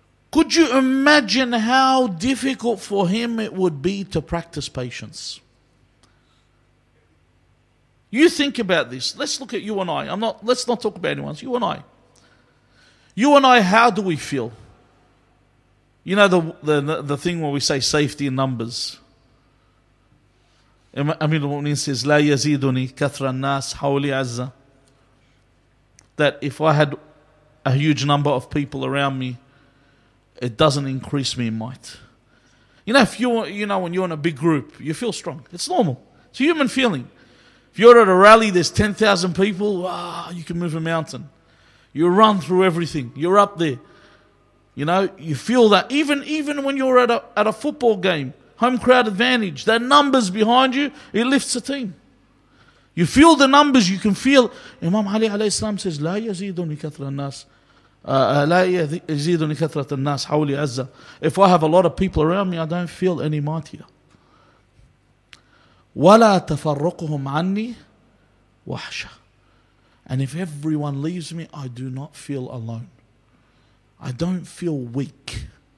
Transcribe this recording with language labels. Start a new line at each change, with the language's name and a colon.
English: Could you imagine how difficult for him it would be to practice patience? You think about this. Let's look at you and I. Let's not talk about anyone. It's you and I. You and I, how do we feel? You know the thing where we say safety in numbers.
Arabic: Amir al-Mu'mineen says, لا يزيدني كثر الناس حولي عزة.
English: That if I had a huge number of people around me, it doesn't increase me in might. You know, when you're in a big group, you feel strong. It's normal. It's a human feeling. If you're at a rally, there's 10,000 people, wow, you can move a mountain. You run through everything. You're up there. You know, you feel that. Even when you're at a football game, home crowd advantage, that numbers behind you, it lifts a team. You feel the numbers, you can feel. Imam Ali alayhi salam says,
Arabic: لا يزيدني كثرة الناس لا يزيدني كثرة الناس حولي عزة.
English: If I have a lot of people around me, I don't feel any mightier.
Arabic: ولا تفرقهم عني وحشة.
English: And if everyone leaves me, I do not feel alone. I don't feel weak.